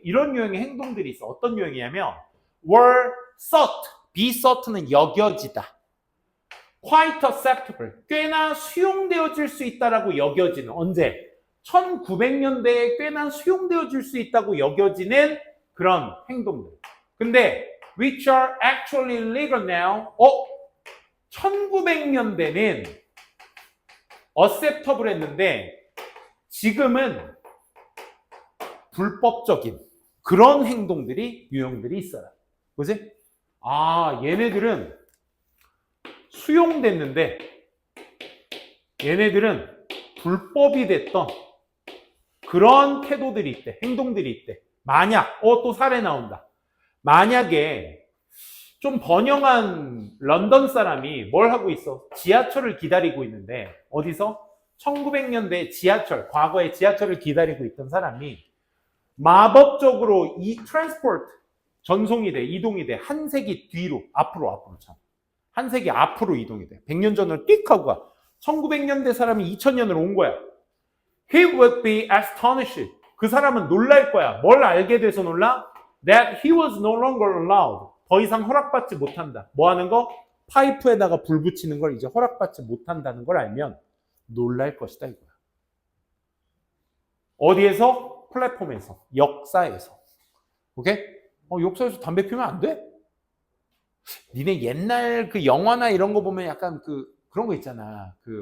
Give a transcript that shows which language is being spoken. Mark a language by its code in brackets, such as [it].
[ko] 이런 유형의 행동들이 있어. 어떤 유형이냐면 [en] were sought. be sought [ko] 는 여겨지다. [en] quite acceptable, [ko] 꽤나 수용되어질 수 있다라고 여겨지는 언제? 1900년대에 꽤나 수용되어질 수 있다고 여겨지는 그런 행동들. 근데 [en] which are actually legal now. [ko] 1900년대는 acceptable 했는데 지금은 불법적인 그런 행동들이 유형들이 있어요. 그지? 얘네들은 수용됐는데 얘네들은 불법이 됐던 그런 태도들이 있대. 행동들이 있대. 만약 또 사례 나온다. 만약에 좀 번영한 런던 사람이 뭘 하고 있어? 지하철을 기다리고 있는데 어디서? 1900년대 지하철, 과거에 지하철을 기다리고 있던 사람이 마법적으로 이 트랜스포트 전송이 돼, 이동이 돼. 한 세기 뒤로, 앞으로 참. 한 세기 앞으로 이동이 돼. 100년 전으로 띡 하고 가. 1900년대 사람이 2000년으로 온 거야. [en] He would be astonished. [ko] 그 사람은 놀랄 거야. 뭘 알게 돼서 놀라? [en] That he was no longer allowed. [ko] 더 이상 허락받지 못한다. 뭐 하는 거? 파이프에다가 불 붙이는 걸 이제 허락받지 못한다는 걸 알면 놀랄 것이다 이거야. 어디에서? 플랫폼에서, 역사에서. 오케이? 역사에서 담배 피우면 안 돼? 니네 옛날 그 영화나 이런 거 보면 약간 그런 거 있잖아.